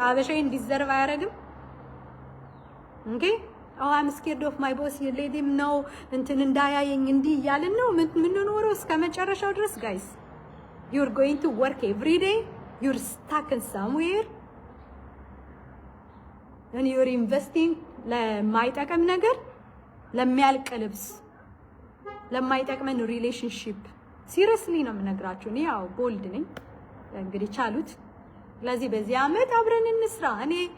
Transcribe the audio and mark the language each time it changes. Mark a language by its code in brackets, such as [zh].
[am] አበሻዬን ዲዘርቭ አያረግም? Okay? [en] Oh, I'm scared of my boss. You let him know [am] እንትን እንዳያየኝ እንዲህ እያልን ነው ምን ኖረው እስከ መጨረሻው ድረስ [en] guys. You're going to work every day. You're stuck in somewhere. and you're investing [am] ለማይጠቅም ነገር ለሚያልቅ ልብስ ለማይጠቅመን ሪሌሽንሺፕ ሲሪየስሊ ነው የምነግራችሁ። እኔ ያው ቦልድ ነኝ እንግዲህ ቻሉት። ለዚህ በዚህ አመት አብረን እንስራ። እኔ